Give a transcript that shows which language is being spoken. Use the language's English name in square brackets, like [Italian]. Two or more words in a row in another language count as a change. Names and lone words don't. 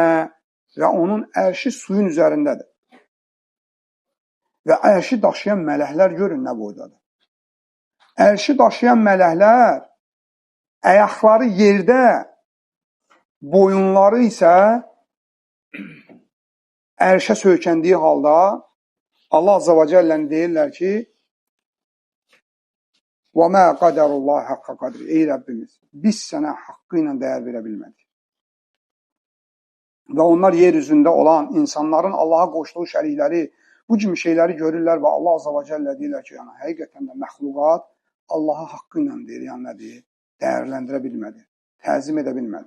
[Azerbaijani] Və onun ərşi suyun üzərindədir. Və ərşi daşıyan mələklər görün nə boydadır. Ərşi daşıyan mələklər ayaqları yerdə, boyunları isə ərşə söykəndiyi halda Allah [Arabic] عز وجل [Azerbaijani] deyirlər ki, [Arabic] وَمَا قَدَرُ اللّٰهِ حَقَّ قَدْرِ Ey Rəbbimiz, biz sənə haqqı ilə dəyər verə bilmədik. [Azerbaijani] Və onlar yeryüzündə olan insanların Allaha qoşduğu şərikləri, bu kimi şeyləri görürlər və Allah [Arabic] عز وجل [Azerbaijani] deyirlər ki, yəni, həqiqətən də məxluqat Allaha haqqı ilə deyir, yəni nə deyir, dəyərləndirə bilmədi, təzim edə bilmədi.